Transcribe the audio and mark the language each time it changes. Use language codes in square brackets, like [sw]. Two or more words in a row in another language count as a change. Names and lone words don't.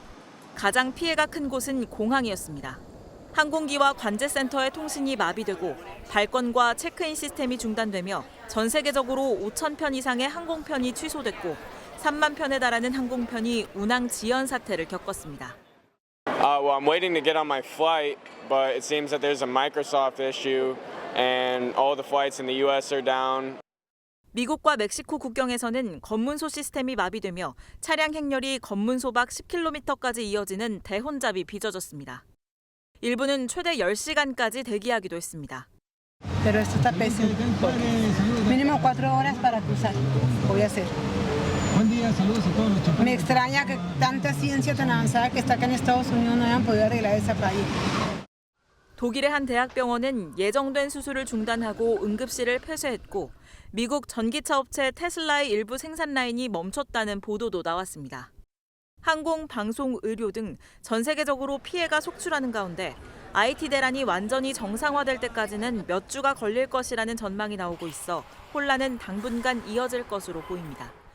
[ko] 가장 피해가 큰 곳은 공항이었습니다. 항공기와 관제센터의 통신이 마비되고 발권과 체크인 시스템이 중단되며 전 세계적으로 5,000편 이상의 항공편이 취소됐고 3만 편에 달하는 항공편이 운항 지연 사태를 겪었습니다. [en] Well, I'm waiting to get on my flight, but it seems that there's a Microsoft issue and all the flights in the US are down. [ko] 미국과 멕시코 국경에서는 검문소 시스템이 마비되며 차량 행렬이 검문소 밖 10km까지 이어지는 대혼잡이 빚어졌습니다. 일부는 최대 10시간까지 대기하기도 했습니다. [es] Pero esto está pésimo. Mínimo 4 horas para cruzar. Voy a hacer. Me extraña que tanta ciencia tan avanzada que está acá en Estados Unidos no hayan podido arreglar esa falla. [ko] 독일의 한 대학병원은 예정된 수술을 중단하고 응급실을 폐쇄했고 미국 전기차 업체 테슬라의 일부 생산 라인이 멈췄다는 보도도 나왔습니다. 항공, 방송, 의료 등 전 세계적으로 피해가 속출하는 가운데 IT 대란이 완전히 정상화될 때까지는 몇 주가 걸릴 것이라는 전망이 나오고 있어 혼란은 당분간 이어질 것으로 보입니다.